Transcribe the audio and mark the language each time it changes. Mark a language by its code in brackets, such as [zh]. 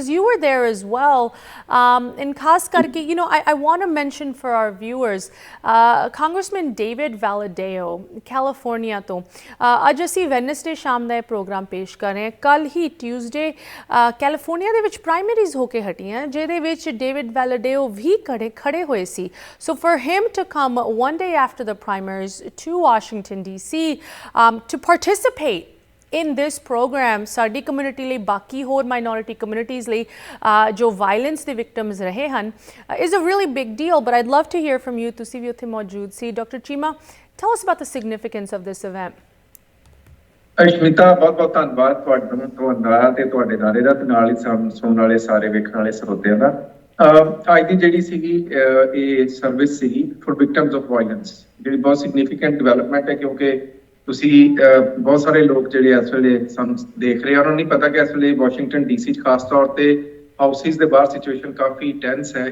[en] because you were there as well, [pa] and ਖਾਸ ਕਰਕੇ [en] I want to mention for our viewers, Congressman David Valadao, California [pa] ਤੋਂ ਅੱਜ ਅਸੀਂ Wednesday ਸ਼ਾਮ ਦਾ ਇਹ ਪ੍ਰੋਗਰਾਮ ਪੇਸ਼ ਕਰ ਰਹੇ ਹਾਂ। ਕੱਲ੍ਹ ਹੀ ਟਿਊਜ਼ਡੇ ਕੈਲੀਫੋਰਨੀਆ ਦੇ ਵਿੱਚ ਪ੍ਰਾਇਮਰੀਜ਼ ਹੋ ਕੇ ਹਟੀਆਂ, ਜਿਹਦੇ ਵਿੱਚ ਡੇਵਿਡ ਵੈਲਾਡੇਓ ਵੀ ਖੜੇ ਹੋਏ ਸੀ। [en] so for him to come one day after the primaries to Washington DC to participate in this program, [pa] ਸਾਡੀ ਕਮਿਊਨਿਟੀ ਲਈ, ਬਾਕੀ ਹੋਰ ਮਾਈਨੋਰਿਟੀ ਕਮਿਊਨਿਟੀਜ਼ ਲਈ ਜੋ ਵਾਇਲੈਂਸ ਦੇ ਵਿਕਟਮਸ ਰਹੇ ਹਨ, [en] is a really big deal, but I'd love to hear from you. [pa] ਤੁਸੀਂ ਵੀ ਉੱਥੇ ਮੌਜੂਦ ਸੀ। Doctor Cheema, [en] tell us about the significance of this event. [pa] Ashmita, ਬਹੁਤ ਧੰਨਵਾਦ ਤੁਹਾਡਾ ਤੇ ਤੁਹਾਡੇ ਦਾਰੇ ਦਾ, ਤੇ ਨਾਲ ਹੀ ਸੁਣਨ ਵਾਲੇ ਸਾਰੇ ਵੇਖਣ ਵਾਲੇ ਸਰੋਤਿਆਂ ਦਾ। ਅੱਜ ਦੀ ਜਿਹੜੀ ਸੀਗੀ ਇਹ ਸਰਵਿਸ ਸੀਗੀ [en] for victims of violence, [pa] ਜਿਹੜੀ ਬਹੁਤ ਸਿਗਨੀਫਿਕੈਂਟ ਡਿਵੈਲਪਮੈਂਟ ਹੈ, ਕਿਉਂਕਿ ਤੁਸੀਂ ਬਹੁਤ ਸਾਰੇ ਲੋਕ ਜਿਹੜੇ ਇਸ ਵੇਲੇ ਸਾਨੂੰ ਦੇਖ ਰਹੇ ਆ, ਉਹਨਾਂ ਨੂੰ ਨਹੀਂ ਪਤਾ ਕਿ ਇਸ ਵੇਲੇ ਵਾਸ਼ਿੰਗਟਨ DC 'ਚ ਖਾਸ ਤੌਰ ਤੇ ਹਾਊਸਿਸ ਦੇ ਬਾਹਰ ਸਿਚੁਏਸ਼ਨ ਕਾਫੀ ਟੈਂਸ ਹੈ।